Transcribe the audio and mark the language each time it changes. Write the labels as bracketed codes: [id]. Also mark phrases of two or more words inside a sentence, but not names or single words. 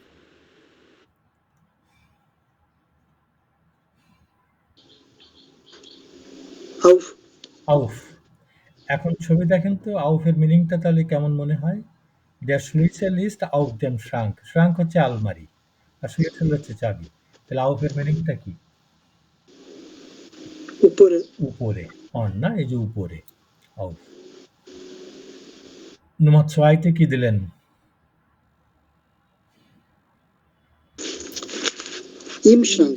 [bn] auf, আউফ। এখন ছবি দেখেন তো আউফের মিনিংটা তাহলে কেমন মনে হয়? [de] Der Schlüssel ist auf dem Schrank. [bn] Schrank হচ্ছে আলমারি আর Schlüssel হচ্ছে চাবি। তাহলে আউফের মিনিংটা কি? উপরে, উপরে, অন না, এই যে উপরে আউফ। নম্বর 2 তে কি দিলেন? [de] im Schrank,